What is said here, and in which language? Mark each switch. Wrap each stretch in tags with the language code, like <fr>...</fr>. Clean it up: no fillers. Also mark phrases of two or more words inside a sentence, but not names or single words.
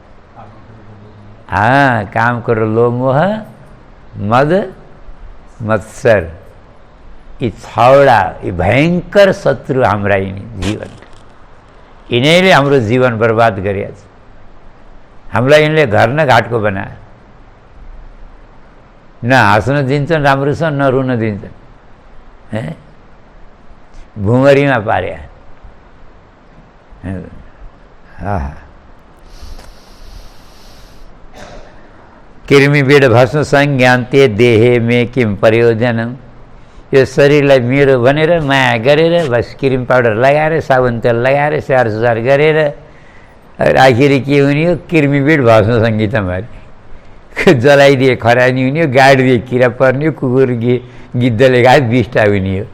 <ne>काम क्रोध लोभ मोह मद मत्सर, यी छवटा यी भयङ्कर शत्रु हाम्रा जीवन, यिनीहरूले हाम्रो जीवन बर्बाद गरेछ। हामीलाई यिनले घर न घाटको बनाए, न हाँस्न दिन्छन् राम्रोसँग, न रुन दिन्छन्, भुमरीमा पार्या।</ne> <sa>कृमि बीड भस्म संज्ञान्ते देहे में किम प्रयोजनम।</sa> <ne>यो शरीरलाई मेरो भनेर माया गरेर बस क्रिम पाउडर लगाएर साबुन तेल लगाएर स्याहार सुसार गरेर आखिर के हुने हो,</ne> <sa>कृमि बीड भस्म</sa> <ne>सङ्गीतमा जलाइदिए खरानी हुने हो, गाडिदिए किरा पर्ने हो, कुकुर गिद्धले खाए बिष्टा हुने हो।</ne>